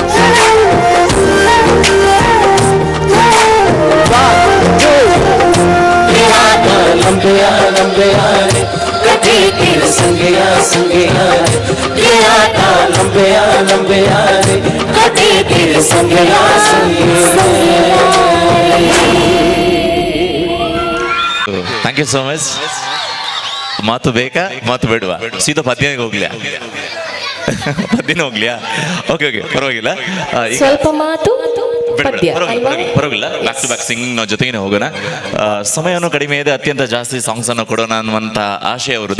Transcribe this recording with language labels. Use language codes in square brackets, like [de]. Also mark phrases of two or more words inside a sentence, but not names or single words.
[hi] लंबे यारे कभी तेरे संगे यारे लंबे यारे कभी तेरे संगे [en] thank you so much. [kn] ಮಾತು ಬೇಕಾ ಮಾತು ಬೇಡವಾ? ಸೀದಾ ಪದ್ಯಕ್ಕೆ ಹೋಗ್ಲಿಯಾ? ಪದ್ಯನ ಹೋಗ್ಲಿಯಾ? ಓಕೆ ಪರವಾಗಿಲ್ಲ. ಸ್ವಲ್ಪ ಮಾತು ಪದ್ಯ ಪರವಾಗಿಲ್ಲ. [en] back to back singing [kn] ನಾವು ಜೊತೆಗೇನೆ ಹೋಗೋಣ. ಸಮಯವನ್ನು ಕಡಿಮೆ ಇದೆ, ಅತ್ಯಂತ ಜಾಸ್ತಿ ಸಾಂಗ್ಸ್ ಅನ್ನು ಕೊಡೋಣ ಅನ್ನುವಂತ ಆಶಯ ಅವರದು.